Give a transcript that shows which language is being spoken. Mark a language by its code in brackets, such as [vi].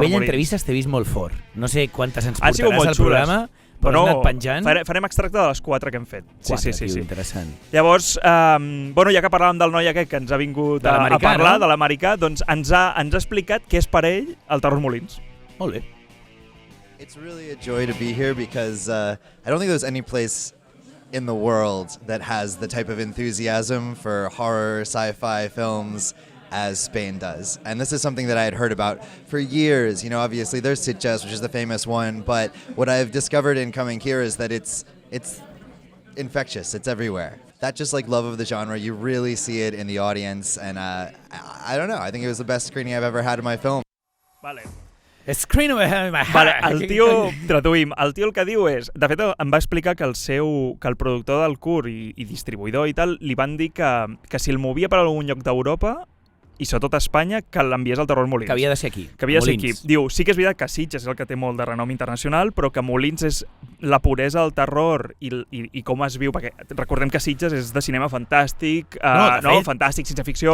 [ca] A nivell d'entrevistes t'he vist molt fort. No sé quantes ens portaràs al programa, però has anat penjant. Farem extracte de les 4 que hem fet. Sí. Interessant. Llavors, ja que parlàvem del noi aquest que ens ha vingut a parlar, de l'americà, doncs ens ha explicat què és per ell el Terror Molins. Molt bé. [en] It's really a joy to be here because I don't think there's any place in the world that has the type of enthusiasm for horror, sci-fi films as Spain does. And this is something that I had heard about for years. You know, obviously there's Sitges, which is the famous one, but what I've discovered in coming here is that it's infectious. It's everywhere. That just like love of the genre, you really see it in the audience, and I don't know, I think it was the best screening I've ever had in my film. [ca] Vale. [en] Screen over my heart. [ca] Vale, el tio, traduïm, el tio el que diu és, de fet em va explicar que el productor del curt i distribuïdor i tal, li van dir que si el movia per algun lloc d'Europa i sobretot a Espanya, que l'enviés al Terror Molins. Que havia de ser aquí. Que havia de ser aquí. Diu, sí que és veritat que Sitges és el que té molt de renom internacional, però que Molins és la puresa del terror i com es viu, perquè recordem que Sitges és de cinema fantàstic, fantàstic, ciència ficció,